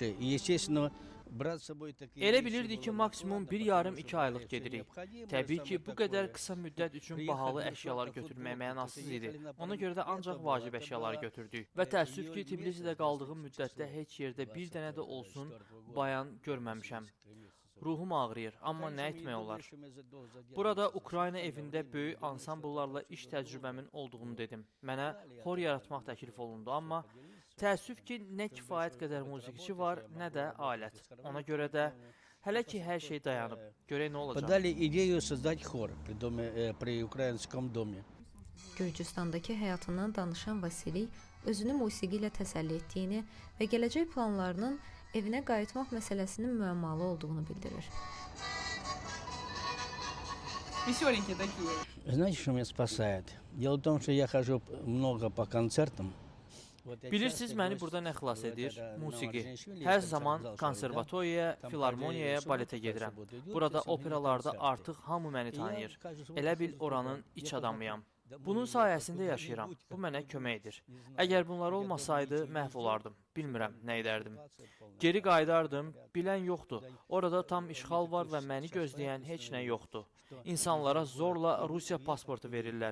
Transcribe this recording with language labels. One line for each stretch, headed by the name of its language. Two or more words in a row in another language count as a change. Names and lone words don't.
Russian: И, естественно, брать с собой такие
Azerbaijani: Elə
Russian: вещи
Azerbaijani: bilirdik ki,
Russian: было
Azerbaijani: maksimum
Russian: надо,
Azerbaijani: bir
Russian: потому
Azerbaijani: yarım
Russian: что
Azerbaijani: iki aylıq
Russian: всё
Azerbaijani: gedirik.
Russian: необходимо,
Azerbaijani: Təbii ki,
Russian: самое
Azerbaijani: bu qədər
Russian: такое.
Azerbaijani: qısa müddət üçün
Russian: Приехали
Azerbaijani: bahalı
Russian: на
Azerbaijani: əşyalar
Russian: футбол,
Azerbaijani: götürmək
Russian: футбол,
Azerbaijani: mənasız
Russian: приехали
Azerbaijani: idi.
Russian: на
Azerbaijani: Ona
Russian: парад.
Azerbaijani: görə də
Russian: Это
Azerbaijani: ancaq
Russian: было,
Azerbaijani: vacib
Russian: это
Azerbaijani: əşyaları
Russian: было,
Azerbaijani: götürdük. Və təəssüf ki,
Russian: июль
Azerbaijani: Tbilisidə
Russian: месяц,
Azerbaijani: qaldığım
Russian: 24
Azerbaijani: müddətdə
Russian: число,
Azerbaijani: heç yerdə bir dənə də olsun
Russian: 24 года.
Azerbaijani: bayan görməmişəm. Ruhum ağrıyır, amma nə etmək olar? Burada Burada Ukrayna evində böyük ansambllarla iş təcrübəmin olduğunu dedim. Mənə xor yaratmaq təklif olundu, amma təəssüf ki, nə kifayət qədər musiqiçi var, nə də alət. Ona görə də hələ ki, hər şey dayanıb. Görək nə olacaq.
Russian: подали идею создать хор при украинском доме.
Azerbaijani: Gürcüstandakı həyatından danışan Vasiliy, özünü musiqi ilə təsəlli etdiyini və gələcək planlarının evinə qayıtmaq məsələsinin müəmmalı olduğunu bildirir.
Russian: Веселенькие такие. Знаете, что меня спасает? Дело в том, что я хожу много по концертам. Вот я
Azerbaijani: Bilirsiniz,
Russian: часто
Azerbaijani: məni
Russian: гость,
Azerbaijani: burada nə xilas edir?
Russian: когда на
Azerbaijani: Musiqi.
Russian: Marcinishvili
Azerbaijani: Hər
Russian: концерт
Azerbaijani: zaman
Russian: зал
Azerbaijani: konservatoriyaya,
Russian: Там
Azerbaijani: filarmoniyaya,
Russian: каждую
Azerbaijani: baletə
Russian: субботу,
Azerbaijani: gedirəm.
Russian: каждую субботу идет,
Azerbaijani: Burada
Russian: и со мной
Azerbaijani: operalarda
Russian: концерты.
Azerbaijani: artıq hamı məni
Russian: И я
Azerbaijani: tanıyır.
Russian: каждую субботу
Azerbaijani: Elə bil
Russian: хожу
Azerbaijani: oranın
Russian: туда.
Azerbaijani: iç
Russian: Я
Azerbaijani: adamıyam.
Russian: потом
Azerbaijani: Bunun
Russian: домой
Azerbaijani: sayəsində
Russian: еду,
Azerbaijani: yaşayıram.
Russian: куда-нибудь,
Azerbaijani: Bu mənə
Russian: как-то,
Azerbaijani: kömək edir.
Russian: не знаю,
Azerbaijani: Əgər bunlar
Russian: я
Azerbaijani: olmasaydı,
Russian: дома
Azerbaijani: məhv
Russian: ничего
Azerbaijani: olardım.
Russian: не
Azerbaijani: Bilmirəm nə edərdim.
Russian: делаю.
Azerbaijani: Geri qayıdardım, bilən yoxdur. Orada tam işğal var və məni gözləyən heç nə yoxdur. İnsanlara zorla Rusiya pasportu verirlər.